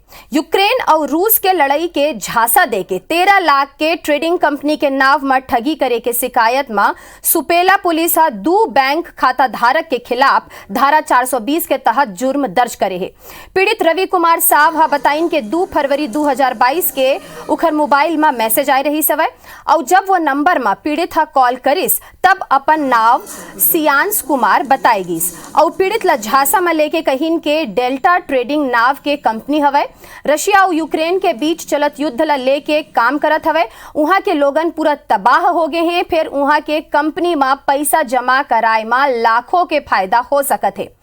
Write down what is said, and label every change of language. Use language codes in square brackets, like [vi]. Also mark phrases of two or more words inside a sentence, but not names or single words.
[hne] यूक्रेन और रूस के लड़ाई के झांसा दे के 13 लाख के [en] trading company [hne] के नाव में ठगी करे के शिकायत में सुपेला पुलिस हा 2 बैंक खाता धारक के खिलाफ धारा 420 के तहत जुर्म दर्ज करे है। पीड़ित रवि कुमार साहब हा बताइन के 2 फरवरी 2022 के उखर मोबाइल में मैसेज आई रही सवय और जब वो नंबर में पीड़ित हा कॉल करिस तब अपन नाव सियांश कुमार बताएगिस और पीड़ित ला झांसा में लेके कहिन के डेल्टा ट्रेडिंग नाव के कंपनी हवे। रशिया और यूक्रेन के बीच चलत युद्ध ला लेके काम करत हवे। वहां के लोगन पूरा तबाह हो गए हैं। फिर वहां के कंपनी में पैसा जमा कराए में लाखों के फायदा हो सकत है।